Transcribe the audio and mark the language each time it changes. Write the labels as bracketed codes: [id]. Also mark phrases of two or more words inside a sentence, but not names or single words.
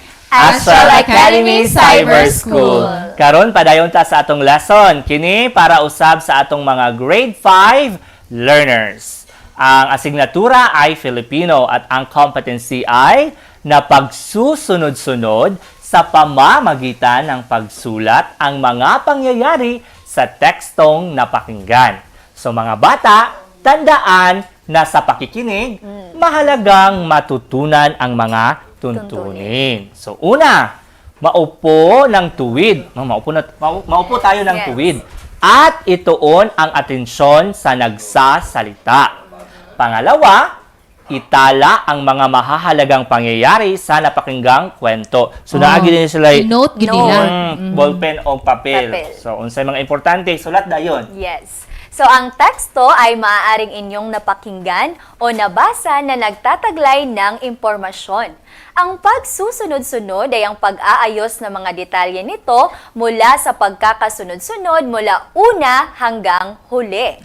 [ceb] Astral Academy Cyber School. Karon padayon ta sa atong lesson. Kini para usab sa atong mga [en] grade 5 learners. [tl] Ang asignatura ay Filipino at ang competency ay na pagsusunod-sunod sa pamamagitan ng pagsulat ang mga pangyayari sa tekstong napakinggan. So mga bata, tandaan na sa pakikinig, mahalagang matutunan ang mga tuntunin. So una, maupo ng tuwid. Maupo tayo ng tuwid. At ituon ang atensyon sa nagsasalita. Pangalawa, itala ang mga mahahalagang pangyayari sa napakinggang kwento. [ceb] So naagi din sila note gid nila. Ballpen o papel. So unsay mga importante, sulat dayon. Yes. So, [tl] ang teksto ay maaaring inyong napakinggan o nabasa na nagtataglay ng impormasyon. Ang pagsusunod-sunod ay ang pag-aayos ng mga detalye nito mula sa pagkakasunod-sunod mula una hanggang huli.